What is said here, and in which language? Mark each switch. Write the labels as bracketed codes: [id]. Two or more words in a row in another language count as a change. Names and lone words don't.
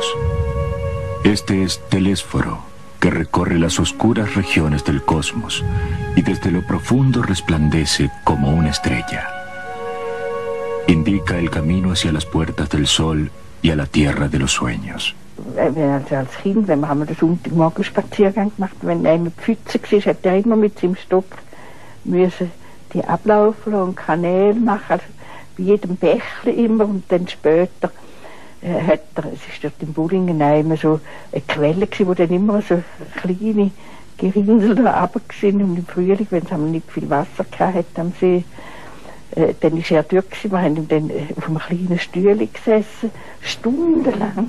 [es] Este es Telésforo, que recorre las oscuras regiones del cosmos y desde lo profundo resplandece como una estrella. Indica el camino hacia las puertas del sol y a la tierra de los sueños. [de] Als Kind, wenn wir haben den Sonntagmorgen Spaziergang gemacht, wenn er mit Pfütze war, hat er immer mit seinem Stock müssen die ablaufen und Kanäle machen, also bei jedem Bächli immer, und dann später es ist dort in Bollingen immer so eine Quelle gewesen, wo dann immer so kleine Gerinnsel da runter sind, und im Frühling, wenn es nicht viel Wasser gehabt hat am See, dann ist er dort gewesen, wir haben dann auf einem kleinen Stühle gesessen, stundenlang.